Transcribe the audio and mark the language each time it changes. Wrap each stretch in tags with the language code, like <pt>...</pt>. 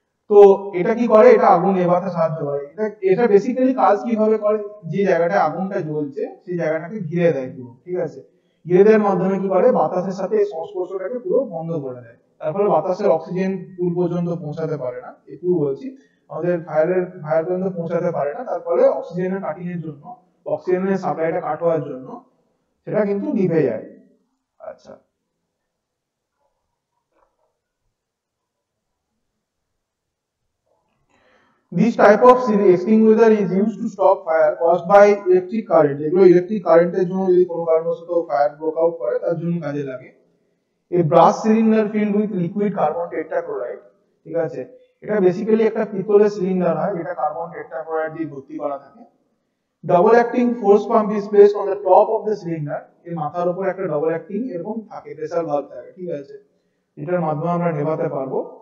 <bn>তো এটা কি করে, এটা আগুন নেভাতে সাহায্য করে। এটা বেসিক্যালি কাজ কিভাবে করে, যে জায়গাটায় আগুনটা জ্বলছে সেই জায়গাটাকে ঘিরে দেয় পুরো, ঠিক আছে, ঘিরে দেওয়ার মাধ্যমে কি করে বাতাসের সাথে এই সংস্পর্শটাকে পুরো বন্ধ করে দেয়, তার ফলে বাতাসের অক্সিজেন পুল পর্যন্ত পৌঁছাতে পারে না, এই পুল বলছি আমাদের ফায়ার পর্যন্ত পৌঁছাতে পারে না, তার ফলে অক্সিজেনের কাটিং এর জন্য, অক্সিজেনের সাপ্লাইটা কাট হওয়ার জন্য সেটা কিন্তু নিভে যায়।</bn> <en>আচ্ছা This type of extinguisher is used to stop fire caused by electric current.</en> <bn>এগুলো ইলেকট্রিক কারেন্টের জন্য যদি কোনো কারণবশত ফায়ার ব্রেক আউট করে তার জন্য কাজে লাগে।</bn> <en>A brass cylinder filled with liquid carbon tetrachloride,</en> <bn>ঠিক আছে, এটা বেসিক্যালি একটা পিতলের সিলিন্ডার হয় যেটা কার্বন টেট্রাক্লোরাইড দিয়ে ভর্তি করা থাকে।</bn> <en>double acting force pump is placed on the top of the cylinder,</en> <bn>এর মাথার উপর একটা ডাবল অ্যাক্টিং এরকম থাকে প্রেসার ভালভ থাকে, ঠিক আছে, এটার মাধ্যমে আমরা নেভাতে পারবো।</bn>